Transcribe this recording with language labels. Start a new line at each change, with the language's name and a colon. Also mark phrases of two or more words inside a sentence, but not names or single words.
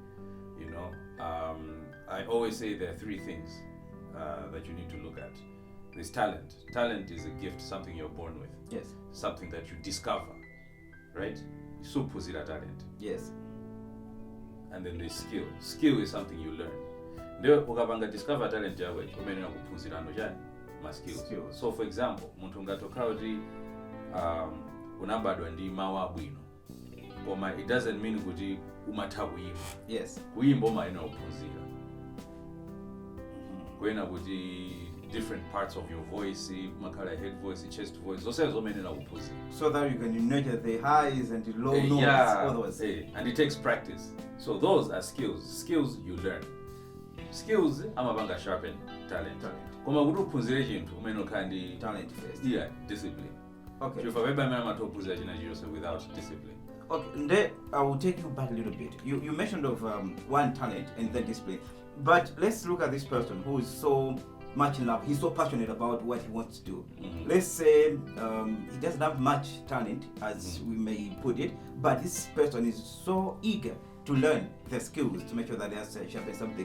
English: I always say there are three things that you need to look at. There's talent. Talent is a gift, something you're born with. Yes. Something that you discover, right? Supposita talent. Yes. And then there's skill. Skill is something you learn.
Nyanja: Ndio ukapanga
English: discover talent
Nyanja: yawe umenena kuphunzirano chani ma skills.
English: So for example,
Nyanja: muntu ngatoka kuti unabadwa ndi mawu abwino. Koma
English: it doesn't mean
Nyanja: kuti umatha kuyimba.
English: Yes.
Nyanja: Kuyimba umayena kuphunzira. Kwena kuti
English: different parts of your voice, makala head voice, chest voice, those are so many opposite. So that you can nurture the highs and the low notes, all those. And it takes practice. So those are skills you learn.
Nyanja: skills amapanga
English: sharpen talent
Nyanja: koma kuti uphunzire chinthu umene ukhala ndi
English: talent first. yeah, discipline. Okay.
Nyanja: Chifukwa palibe amene amatophunzira china chilichonse
English: without discipline. Okay, and then I will take you back a little bit. You mentioned of one talent and then discipline, but let's look at this person who is so much in love. He's so passionate about what he wants to do. Let's say he doesn't have much talent, as we may put it, but this person is so eager to learn the skills to make sure that they are sharpen something.